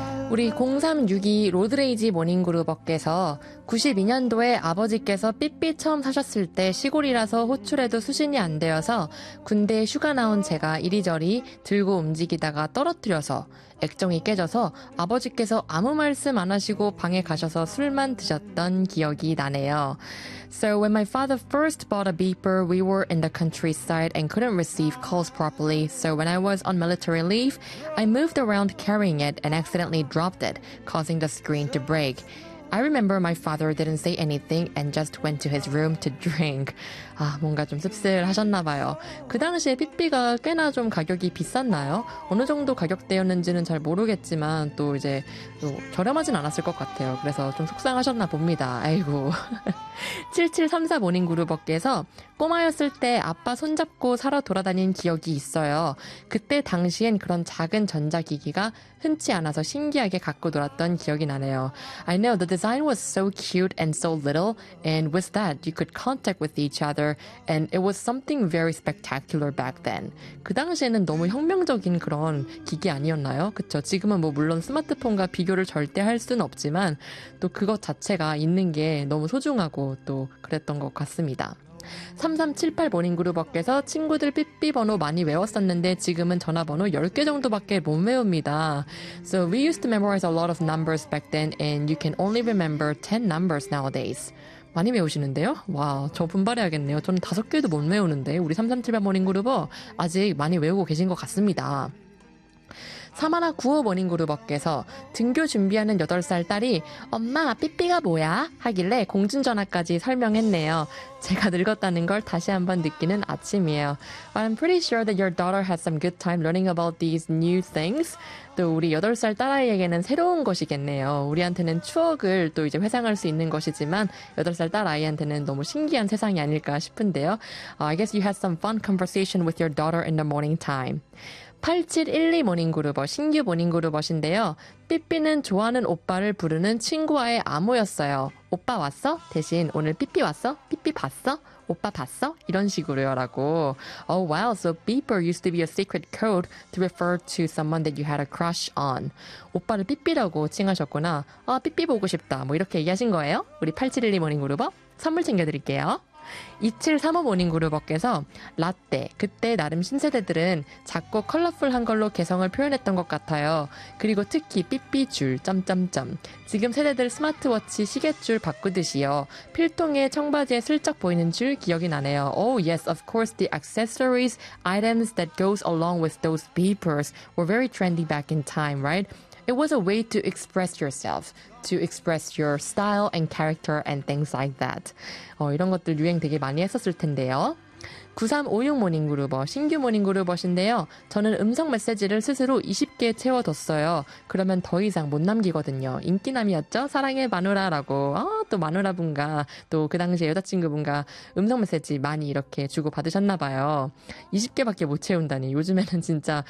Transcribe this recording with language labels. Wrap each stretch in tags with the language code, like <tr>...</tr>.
<ko>우리 03622 로드레이지 모닝그룹업께서 92년도에 아버지께서 삐삐 처음 사셨을 때 시골이라서 호출에도 수신이 안 되어서 군대에 휴가 나온 제가 이리저리 들고 움직이다가 떨어뜨려서 액정이 깨져서 아버지께서 아무 말씀 안 하시고 방에 가셔서 술만 드셨던 기억이 나네요.</ko> <en>So when my father first bought a beeper, we were in the countryside and couldn't receive calls properly. So when I was on military leave, I moved around carrying it and accidentally dropped it, causing the screen to break. I remember my father didn't say anything and just went to his room to drink.</en> <ko>아, 뭔가 좀 씁쓸하셨나 봐요. 그 당시에 삐삐가 꽤나 좀 가격이 비쌌나요? 어느 정도 가격대였는지는 잘 모르겠지만 또 이제 또 저렴하진 않았을 것 같아요. 그래서 좀 속상하셨나 봅니다. 아이고. 7734 모닝그룹업께서 꼬마였을 때 아빠 손잡고 살아 돌아다닌 기억이 있어요. 그때 당시엔 그런 작은 전자기기가 흔치 않아서 신기하게 갖고 놀았던 기억이 나네요.</ko> <en>I know the design was so cute and so little, and with that you could contact with each other, and it was something very spectacular back then.</en> <ko>그 당시에는 너무 혁명적인 그런 기기 아니었나요? 그쵸? 지금은 뭐 물론 스마트폰과 비교를 절대 할 수는 없지만 또 그것 자체가 있는 게 너무 소중하고 또 그랬던 것 같습니다. 3378 모닝그룹업께서 친구들 삐삐 번호 많이 외웠었는데 지금은 전화번호 10개 정도밖에 못 외웁니다.</ko> <en>So we used to memorize a lot of numbers back then and you can only remember 10 numbers nowadays.</en> <ko>많이 외우시는데요? 와, 저 분발해야겠네요. 저는 5개도 못 외우는데 우리 3378 모닝그룹업 아직 많이 외우고 계신 것 같습니다. 3195 모닝그룹업께서 등교 준비하는 8살 딸이 엄마 삐삐가 뭐야? 하길래 공중전화까지 설명했네요. 제가 늙었다는 걸 다시 한번 느끼는 아침이에요.</ko> <en>I'm pretty sure that your daughter has some good time learning about these new things.</en> <ko>또 우리 8살 딸아이에게는 새로운 것이겠네요. 우리한테는 추억을 또 이제 회상할 수 있는 것이지만 8살 딸아이한테는 너무 신기한 세상이 아닐까 싶은데요.</ko> <en>I guess you had some fun conversation with your daughter in the morning time.</en> <ko>8712 모닝그룹어, 신규 모닝그룹어신데요. 삐삐는 좋아하는 오빠를 부르는 친구와의 암호였어요. 오빠 왔어? 대신 오늘 삐삐 왔어? 삐삐 봤어? 오빠 봤어? 이런 식으로요 라고.</ko> <en>Oh wow, so beeper used to be a secret code to refer to someone that you had a crush on.</en> <ko>오빠를 삐삐라고 칭하셨구나. 아, 삐삐 보고 싶다. 뭐 이렇게 얘기하신 거예요? 우리 8712 모닝그룹어 선물 챙겨드릴게요. 2735 모닝그룹업께서 라떼, 그때 나름 신세대들은 작고 컬러풀한 걸로 개성을 표현했던 것 같아요. 그리고 특히 삐삐줄, 점점점. 지금 세대들 스마트워치 시계줄 바꾸듯이요. 필통에 청바지에 슬쩍 보이는 줄 기억이 나네요.</ko> <en>Oh yes, of course the accessories, items that goes along with those beepers were very trendy back in time, right? It was a way to express yourself, to express your style and character and things like that.</en> <ko>이런 것들 유행 되게 많이 했었을 텐데요. 9356 모닝그룹어, 신규 모닝그룹어신데요. 저는 음성 메시지를 스스로 20개 채워뒀어요. 그러면 더 이상 못 남기거든요. 인기남이었죠? 사랑해, 마누라라고. 아, 또 마누라분과 또 그 당시에 여자친구분과 음성 메시지 많이 이렇게 주고받으셨나 봐요. 20개밖에 못 채운다니. 요즘에는 진짜...</ko>